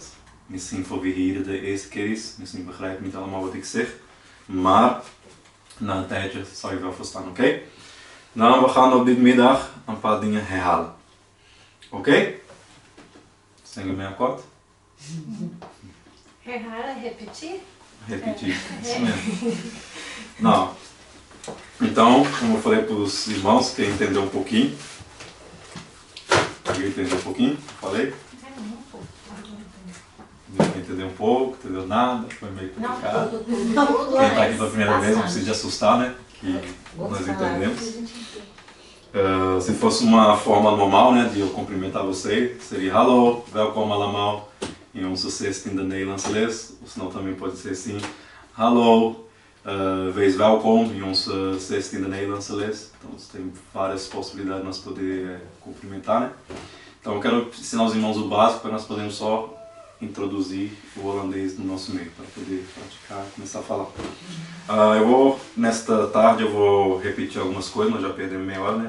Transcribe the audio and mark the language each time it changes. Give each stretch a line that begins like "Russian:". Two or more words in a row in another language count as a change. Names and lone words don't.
Dutch: Misschien voor wie hier de eerste keer is, misschien begrijp je niet allemaal wat ik zeg. Maar na een tijdje zal je wel verstaan, oké? Nou, we gaan op dit middag een paar dingen herhalen. Oké? Zijn jullie mee akkoord? Herhalen,
Portuguese: repetir? Repetir. Não. Então, como eu falei para os irmãos, quem entendeu um pouquinho. Alguém entendeu um pouquinho? Falei? Entendeu um pouco, entendeu nada, foi meio complicado. Quem está aqui pela primeira vez não precisa de assustar, né? Que nós entendemos. Se fosse uma forma normal, né, de eu cumprimentar você, seria
Dutch: hallo, welkom allemaal
Portuguese: em
Dutch: onze 16e Nederlandse les.
Portuguese: Ou senão também pode ser assim,
Dutch: hallo, wees welkom em onze 16e Nederlandse les.
Portuguese: Então tem várias possibilidades de nós poder cumprimentar, né? Então eu quero ensinar os irmãos o básico para nós podermos só introduzir o holandês no nosso meio, para poder praticar e começar a falar. Nesta tarde eu vou repetir algumas coisas, nós já perdemos meia hora, né?